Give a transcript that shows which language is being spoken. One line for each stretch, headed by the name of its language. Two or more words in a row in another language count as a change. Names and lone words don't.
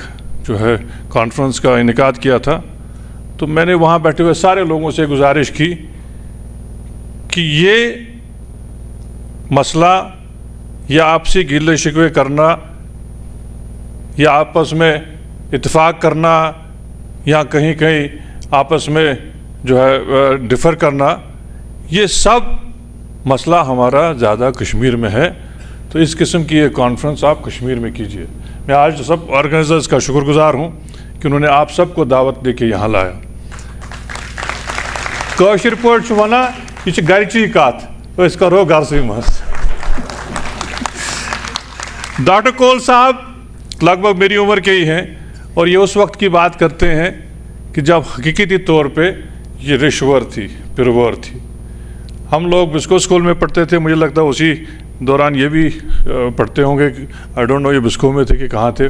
Urdu: جو ہے کانفرنس کا انعقاد کیا تھا, تو میں نے وہاں بیٹھے ہوئے سارے لوگوں سے گزارش کی کہ یہ مسئلہ یا آپسی گلے شکوے کرنا یا آپس میں اتفاق کرنا یا کہیں کہیں آپس میں جو ہے ڈفر کرنا, یہ سب مسئلہ ہمارا زیادہ کشمیر میں ہے. تو اس قسم کی ایک کانفرنس آپ کشمیر میں کیجئے. میں آج سب آرگنائزرز کا شکر گزار ہوں کہ انہوں نے آپ سب کو دعوت دے کے یہاں لایا.
Kashmiri: کاشر پٲٹھۍ چھُ وَنان یہ چھِ گرچی کتھ, أسۍ کرو گرسٕے منٛز.
Urdu: ڈاکٹر کول صاحب لگ بھگ میری عمر کے ہی ہیں, اور یہ اس وقت کی بات کرتے ہیں کہ جب حقیقی طور پہ یہ رشور تھی, پرور تھی. ہم لوگ بسکو اسکول میں پڑھتے تھے, مجھے لگتا ہے اسی دوران یہ بھی پڑھتے ہوں گے,
English: I don't know
Urdu: یہ بسکو میں تھے کہ کہاں تھے.